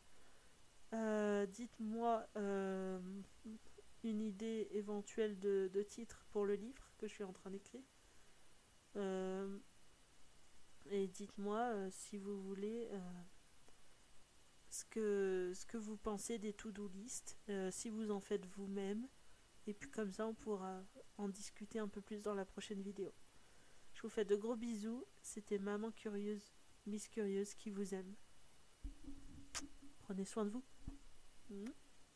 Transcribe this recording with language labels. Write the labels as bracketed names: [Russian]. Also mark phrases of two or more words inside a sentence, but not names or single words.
[French] Dites-moi une idée éventuelle de titre pour le livre que je suis en train d'écrire. Et dites-moi si vous voulez ce que vous pensez des [English] to-do list, [French] si vous en faites vous-même. Et puis comme ça on pourra en discuter un peu plus dans la prochaine vidéo. Je vous fais de gros bisous. C'était Maman Curieuse, Miss Curieuse qui vous aime. Prenez soin de vous.